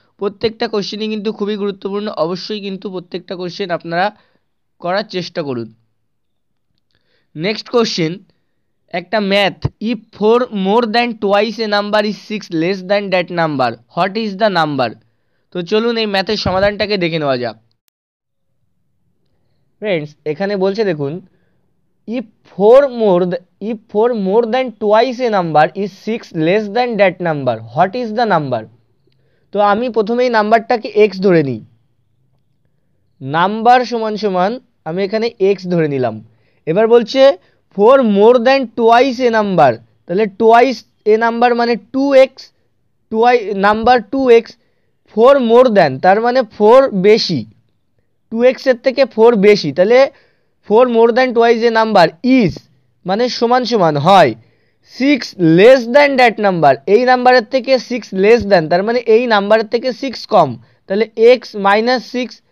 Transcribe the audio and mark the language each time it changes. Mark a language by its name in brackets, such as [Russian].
[Bangla] প্রত্যেকটা কোশ্চেনই কিন্তু খুবই গুরুত্বপূর্ণ, অবশ্যই কিন্তু প্রত্যেকটা কোশ্চেন আপনারা করার চেষ্টা করুন। [English] Next question, একটা math, if four more than twice a number is six less than that number, what is the number? [Bangla] তো চলুন এই ম্যাথের সমাধানটাকে দেখে নেওয়া যাক। [English] friends, [Bangla] এখানে বলছে দেখুন, [English] if 4 more than twice a number is 6 less than that number, what is the number? [Bangla] তো আমি প্রথমেই নাম্বারটাকে x ধরে নিই। নাম্বার সমান সমান আমি এখানে x ধরে নিলাম। এবার বলছে [English] 4 more than twice a number, [Bangla] তাহলে টোয়াইস এ নাম্বার মানে 2x, number 2x, 4 more than তার মানে 4 বেশি, 2x এর থেকে 4 বেশি, তাহলে 4 more than twice A number is মানে সমান সমান হয় [English] 6 less than that number, [Bangla] এই নাম্বারের থেকে 6 লেস দ্যান তার মানে এই নাম্বারের থেকে 6 কম, তাহলে x মাইনাস 6।